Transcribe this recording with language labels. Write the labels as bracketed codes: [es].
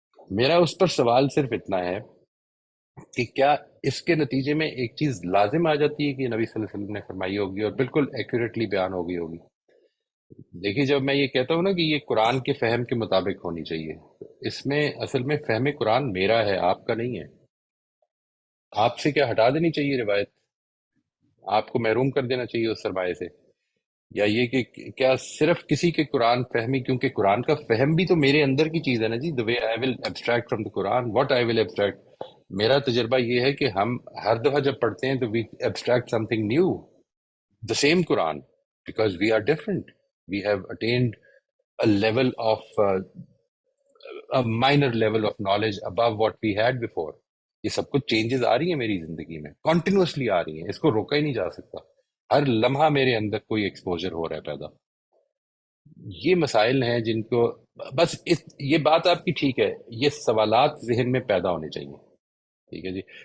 [ur] میرا اس پر سوال صرف اتنا ہے کہ کیا اس کے نتیجے میں ایک چیز لازم آ جاتی ہے کہ نبی صلی اللہ علیہ وسلم نے فرمائی ہوگی اور بالکل ایکوریٹلی بیان ہو گئی ہوگی؟ دیکھیے جب میں یہ کہتا ہوں نا کہ یہ قرآن کے فہم کے مطابق ہونی چاہیے، اس میں اصل میں فہم قرآن میرا ہے، آپ کا نہیں ہے. آپ سے کیا ہٹا دینی چاہیے روایت، آپ کو محروم کر دینا چاہیے اس سرمایہ سے، یا یہ کہ کیا صرف کسی کے قرآن فہمی، کیونکہ قرآن کا فہم بھی تو میرے اندر کی چیز ہے نا جی. [en] the way I will abstract from the Quran what I will abstract. [ur] میرا تجربہ یہ ہے کہ ہم ہر دفعہ جب پڑھتے ہیں تو [en] we abstract something new. the same Quran, because we are different, we have attained a level of a minor level of knowledge above what we had before. [ur] یہ سب کچھ چینجز آ رہی ہیں میری زندگی میں، کنٹینیوسلی آ رہی ہیں، اس کو روکا ہی نہیں جا سکتا. ہر لمحہ میرے اندر کوئی ایکسپوجر ہو رہا ہے پیدا. یہ مسائل ہیں جن کو بس یہ بات آپ کی ٹھیک ہے، یہ سوالات ذہن میں پیدا ہونے چاہیے. ٹھیک ہے جی.